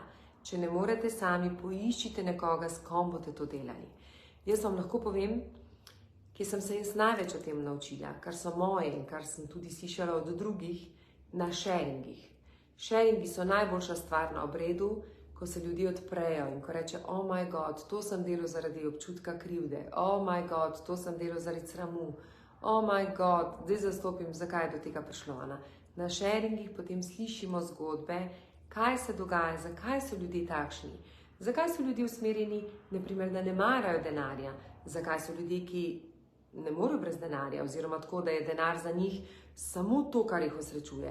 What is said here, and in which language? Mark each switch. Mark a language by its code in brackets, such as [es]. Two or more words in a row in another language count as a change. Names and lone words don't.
[sl] Če ne morete sami, poiščite nekoga, s kom boste to delali. Jaz vam lahko povem, kje sem se jaz največ o tem naučila, kar so moje in kar sem tudi slišala od drugih, na sharingih. Sharingi so najboljša stvar na obredu, ko se ljudje odprejo in ko reče, [en] oh my god, [sl] to sem delal zaradi občutka krivde, [en] oh my god, [sl] to sem delal zaradi sramu, [en] oh my god, [sl] zdaj zastopim, zakaj je do tega prišlo. Na sharingih potem slišimo zgodbe, kaj se dogaja, zakaj so ljudje takšni, zakaj so ljudje usmerjeni, naprimer, da ne marajo denarja, zakaj so ljudje, ki ne morejo brez denarja, oziroma tako, da je denar za njih samo to, kar jih osrečuje.